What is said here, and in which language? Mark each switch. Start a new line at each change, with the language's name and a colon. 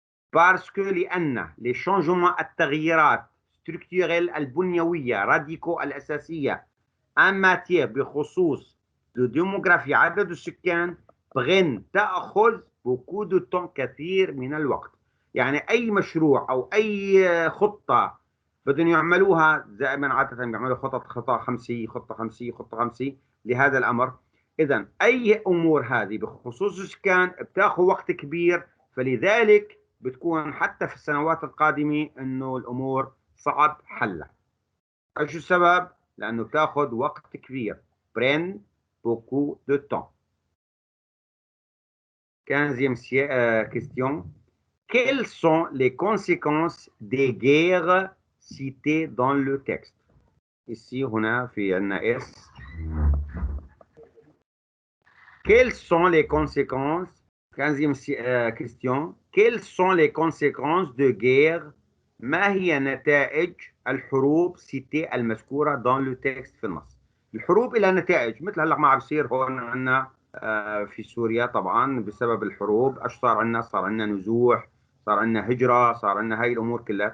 French: Parce que
Arabic: لأن
French: les changements
Arabic: التغييرات
French: structurels
Arabic: البنيوية
French: radicaux
Arabic: الأساسية
French: en matière
Arabic: بخصوص
French: de démographie
Arabic: عدد السكان تأخذ
French: beaucoup de temps
Arabic: كثير من الوقت. يعني أي مشروع أو أي خطة بدهم يعملوها دائما عادة بيعملوا خطة خمسية لهذا الأمر. إذا أي أمور هذه بخصوص السكان بتاخذ وقت كبير، فلذلك بتكون حتى في السنوات القادمة إنه الأمور صعب حلها. إيش السبب؟ لأنه بتاخذ وقت كبير.
French: prennent beaucoup de temps. 15e question. Quelles sont les conséquences des guerres citées dans le texte? Ici,
Arabic: هنا في عندنا S.
French: Quelles sont les conséquences? 15e question. Quelles sont les conséquences de guerre?
Arabic: ما هي نتائج الحروب
French: citées
Arabic: المذكورة
French: dans le texte
Arabic: في النص؟ الحروب لها نتائج، مثل هلا ما عم بيصير هون عندنا في سوريا طبعا بسبب الحروب. ايش صار عندنا؟ صار عندنا نزوح، صار عندنا هجرة، صار عندنا هاي الأمور كلها.